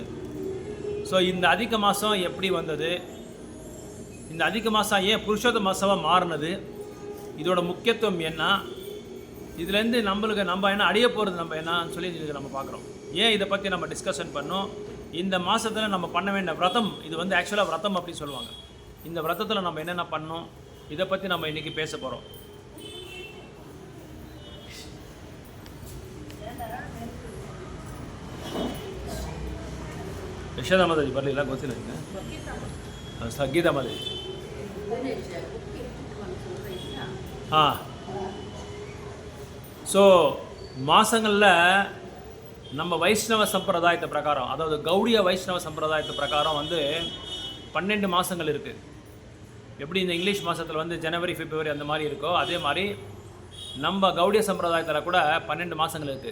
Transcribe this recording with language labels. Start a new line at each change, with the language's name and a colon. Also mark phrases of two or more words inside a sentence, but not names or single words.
Tamil: ஸோ இந்த அதிக மாதம் எப்படி வந்தது, இந்த அதிக மாதம் ஏன் புருஷோத்த மாதமாக மாறினது, இதோட முக்கியத்துவம் என்ன, இதுலேருந்து நம்ம என்ன அடைய போகிறது, நம்ம என்னன்னு சொல்லி இதுக்கு நம்ம பார்க்குறோம். ஏன் இதை பற்றி நம்ம டிஸ்கஷன் பண்ணோம். இந்த மாதத்தில் நம்ம பண்ண வேண்டிய விரதம், இது வந்து ஆக்சுவலாக விரதம் அப்படின்னு சொல்லுவாங்க. இந்த விரதத்தில் நம்ம என்னென்ன பண்ணோம், இதை பற்றி நம்ம இன்றைக்கி பேச போகிறோம்.
Kannada: ಯಶೋಧ ಮಾತಾಜಿ ಬರಲಿಲ್ಲ, ಗೊತ್ತಿಲ್ಲ ಈಗ.
Tamil: ಗೀತಾ ಮಾತಾಜಿ ஸோ மாதங்களில் நம்ம வைஷ்ணவ சம்பிரதாயத்தை பிரகாரம், அதாவது கௌடிய வைஷ்ணவ சம்பிரதாயத்தை பிரகாரம் வந்து 12 மாதங்கள் இருக்குது. எப்படி இந்த இங்கிலீஷ் மாதத்தில் வந்து ஜனவரி பிப்ரவரி அந்த மாதிரி இருக்கோ, அதே மாதிரி நம்ம கௌடிய சம்பிரதாயத்தில் கூட 12 மாதங்கள் இருக்குது.